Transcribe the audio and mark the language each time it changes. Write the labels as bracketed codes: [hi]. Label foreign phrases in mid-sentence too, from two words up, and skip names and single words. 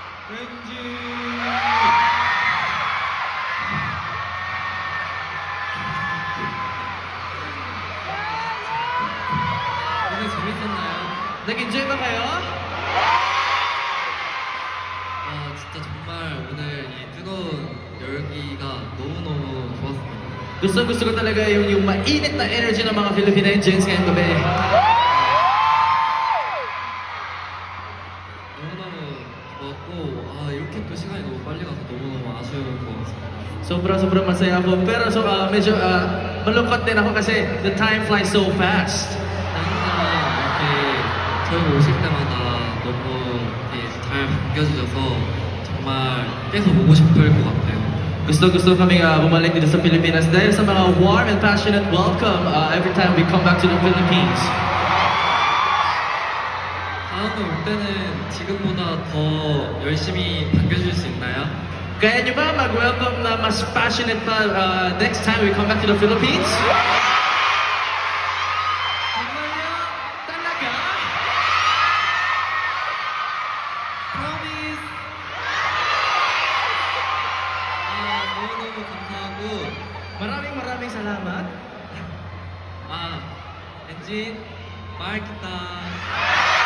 [ko] 오늘 재밌었나요? [tl] nag-enjoy ba kayo? [ko] 진짜 정말 오늘 이 뜨거운 열기가 너무너무 좋았습니다. [tl] Gusto ko talaga yung mainit na energy ng mga Philippines ngayong gabi. [ko] 너무너무 좋았고 이렇게 또 시간이 너무 빨리 가서 너무너무 아쉬운 것 같습니다. [tl] Sobrang masaya ako. Pero medyo malungkot din ako kasi [en] the time flies so fast. [ko] 항상 이렇게 저희 오실 때마다 너무 이렇게 잘 반겨주셔서 정말 계속 오고 싶을 것 같아요. [tl] Gusto kaming bumalik dito sa Pilipinas dahil sa mga [en] warm and passionate welcome every time we come back to the Philippines. [ko] 다음에 올 때는 지금보다 더 열심히 반겨줄 수 있나요? [tl] Kaya nyo ba mag-welcome na mas passionate pa [en] next time we come back to the Philippines? [ko] 정말요? [tl] Talaga? [en] Promise! [ko] 너무너무 감사하고 [tl] Maraming salamat. [ko] 엔진 마이크다